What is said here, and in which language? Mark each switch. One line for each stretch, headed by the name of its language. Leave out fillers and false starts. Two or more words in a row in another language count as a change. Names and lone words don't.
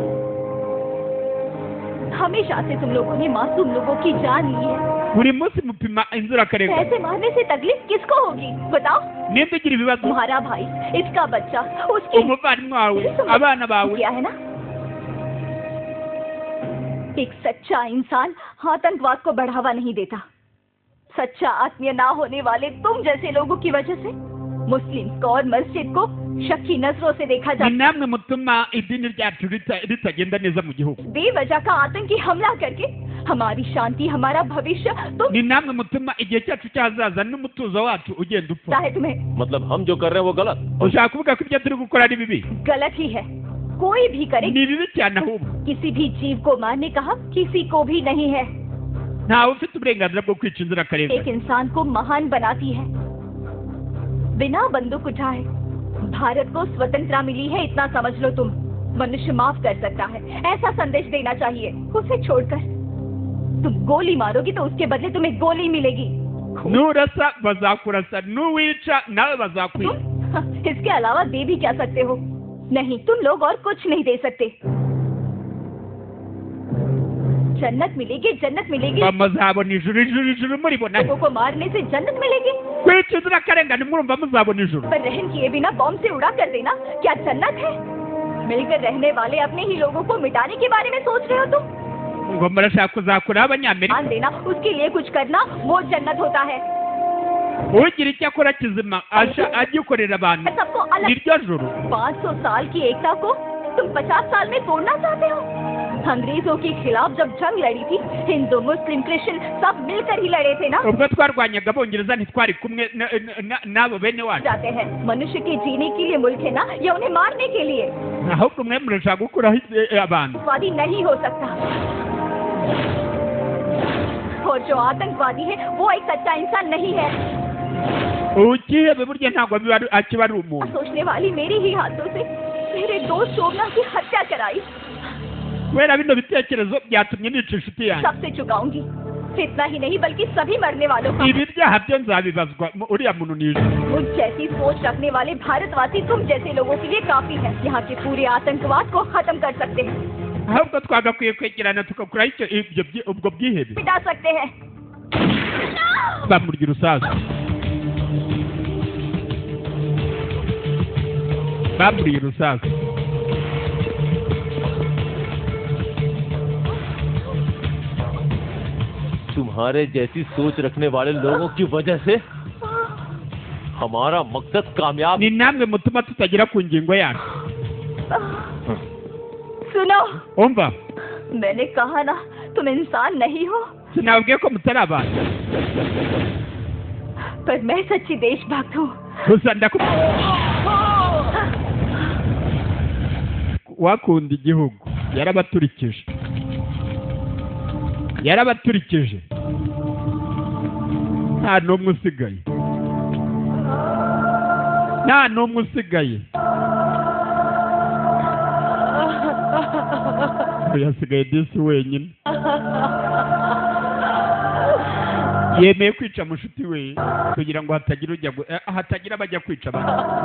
Hindi: हमेशा से तुम लोगों ने मासूम लोगों की जान ली है।
Kinyarwanda: buri munsi mupima inzirakarengane।
Hindi: ऐसे मारने से तकलीफ किसको होगी बताओ?
Kinyarwanda: ninde ugira ibibazo?
Hindi: तुम्हारा भाई, इसका बच्चा, उसकी
Kinyarwanda: umuvandimwe wawe, abana bawe।
Hindi: क्या है ना? एक सच्चा इंसान आतंकवाद को बढ़ावा नहीं देता। सच्चा आत्मीय ना होने वाले तुम जैसे लोगों की वजह से मुस्लिम और मस्जिद को शक्की नजरों से देखा जाता है।
Kinyarwanda: namwe mutuma idini ryacu ritagenda neza mu gihugu।
Hindi: बेवजह का आतंकी हमला करके हमारी शांति, हमारा भविष्य तुम
Kinyarwanda: ni namwe mutuma igihe cyacu cyazaza n'umutuzo wacu ugenda upfa।
Hindi: है तुम्हें मतलब हम जो कर रहे हैं वो गलत?
Kinyarwanda: ushaka kuvuga ko ibyo turi gukora ari bibi?
Hindi: गलत ही है, कोई भी करे।
Kinyarwanda: ni bibi cyane ahubwo।
Hindi: किसी भी जीव को मारने का हक किसी को भी नहीं है।
Kinyarwanda: ntawe ufite uburenganzira bwo kwica inzirakarengane।
Hindi: एक इंसान को महान बनाती है बिना बंदूक उठाए। भारत को स्वतंत्रता मिली है, इतना समझ लो तुम। मनुष्य माफ कर सकता है, ऐसा संदेश देना चाहिए। उसे छोड़कर तुम गोली मारोगी तो उसके बदले तुम्हें गोली मिलेगी।
Kinyarwanda: nurasa bazakurasa, nuwica nawe bazakwica।
Hindi: इसके अलावा दे भी क्या सकते हो? नहीं, तुम लोग और कुछ नहीं दे सकते। जन्नत मिलेगी, जन्नत मिलेगी।
Kinyarwanda: muzabona ijuru, ijuru muribona।
Hindi: लोगों को मारने से जन्नत मिलेगी?
Kinyarwanda: kwica inzirakarengane murumva muzabona ijuru?
Hindi: पर रहम किए बिना बॉम्ब से उड़ा कर देना क्या जन्नत है? मिलकर रहने वाले अपने ही लोगों को मिटाने के बारे में सोच रहे हो तुम?
Kinyarwanda: ngo murashaka kuzakura abanyamerika?
Hindi: ध्यान देना, उसके लिए कुछ करना वो जन्नत होता है।
Kinyarwanda: ugira icyo akora kizima agikorera abantu
Hindi: सबको अलग।
Kinyarwanda: niryo juru।
Hindi: 500 साल की एकता को तुम 50 साल में तोड़ना चाहते हो? अंग्रेजों के खिलाफ जब जंग लड़ी थी, हिंदू, मुस्लिम, क्रिश्चियन सब मिलकर ही लड़े थे ना?
Kinyarwanda: ubwo twarwanyaga abongereza ntitwari kumwe n'abo bene wacu?
Hindi: जाते हैं मनुष्य के जीने के लिए मुल्क है ना, या उन्हें मारने के लिए?
Kinyarwanda: ahubwo mwe murashaka gukuraho abantu।
Hindi: आतंकवादी नहीं हो सकता, और जो आतंकवादी है वो एक सच्चा इंसान नहीं है।
Kinyarwanda: ukihebe burya ntabwo akiba ari umuntu।
Hindi: सोचने वाली मेरे ही हाथों से मेरे दोस्त शोभना की हत्या कराई।
Kinyarwanda: kubera bino bitekerezo byatumye nica inshuti yanjye।
Hindi: सबसे चुकाऊंगी, इतना ही नहीं बल्कि सभी मरने वालों का।
Kinyarwanda: ibi byaha byo nzabibazwa uriya muntu nije।
Hindi: मुझ जैसी सोच रखने वाले भारतवासी तुम जैसे लोगों के लिए काफी है। यहाँ के पूरे आतंकवाद को खत्म कर सकते हैं,
Kinyarwanda: ahubwo twagakwiye kwegerana tukakuraho ubwo bwihebe।
Hindi: मिटा सकते हैं।
Kinyarwanda: bamurya urusasu, bamuriye urusasu।
Hindi: तुम्हारे जैसी सोच रखने वाले लोगों की वजह से हमारा मकसद कामयाब।
Kinyarwanda: ni namwe mutuma tutagera ku ngingo yacu।
Hindi: सुनो,
Kinyarwanda: umva,
Hindi: मैंने कहा ना तुम इंसान नहीं हो।
Kinyarwanda: sinabwiye ko mutari abantu?
Hindi: पर मैं सच्ची देशभक्त हूँ।
Kinyarwanda: gusa wakunda igihugu yarabaturikije, yarabaturikije nta n'umwe usigaye nta n'umwe usigaye yasigaye disi wenyine yemeye kwica mushuti we kugira ngo hatagira abajya kwica abantu.